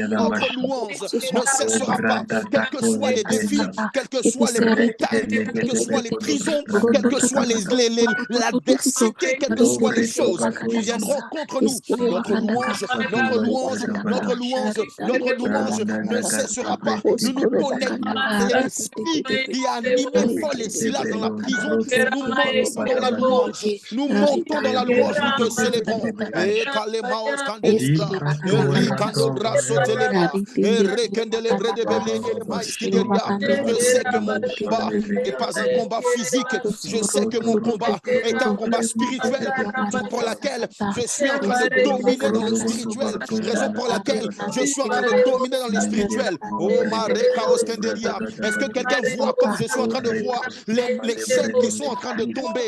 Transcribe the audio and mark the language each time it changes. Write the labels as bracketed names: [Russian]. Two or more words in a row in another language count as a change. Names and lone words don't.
[French] Notre louange ne cessera pas. Quels que soient les défis, quelles que soient les montagnes, quelles que soient les prisons, quelles que soient l'adversité, quelles que soient les choses qui viendront contre nous, notre louange ne cessera pas. Nous nous connectons à l'esprit qui a animé Paul et Silas dans la prison. Nous montons dans la louange. Nous montons dans la louange. Nous te célébrons. Et Kalemaos Kandelibra, Rika Rekando braso telema. Et rekendele brede belengele maïskideria. Je sais que mon combat n'est pas un combat physique. Je sais que mon combat est un combat spirituel. Raison pour laquelle je suis en train de dominer dans le spirituel. Raison pour laquelle je suis en train de dominer dans le spirituel. Oh, Mareka Oskenderia. Est-ce que quelqu'un voit comme je suis en train de voir les chaînes qui sont en train de tomber?